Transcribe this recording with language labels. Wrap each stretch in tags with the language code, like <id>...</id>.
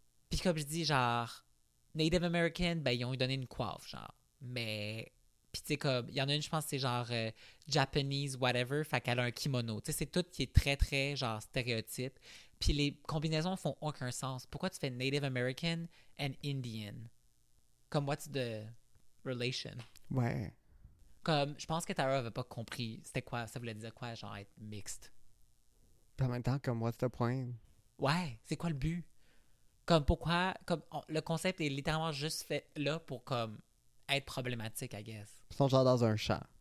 <fr>Puis comme je dis, genre, Native American, ben ils ont donné une coiffe, genre. Mais, puis tu sais, comme, il y en a une, je pense, c'est genre Japanese, whatever, fait qu'elle a un kimono. Tu sais, c'est tout qui est très, très, genre, stéréotype. Puis les combinaisons font aucun sens. Pourquoi tu fais Native American and Indian? Comme,</fr> <en>what's the relation?</en> <fr>Ouais. Comme, je pense que Tara avait pas compris c'était quoi, ça voulait dire quoi, genre, être mixte. Puis en même temps, comme,</fr> <en>what's the point?</en> <fr>Ouais, c'est quoi le but? Comme, pourquoi, comme, le concept est littéralement juste fait là pour, comme, être problématique,</fr> <en>I guess.</en> <fr>Ils sont genre dans un champ.</fr>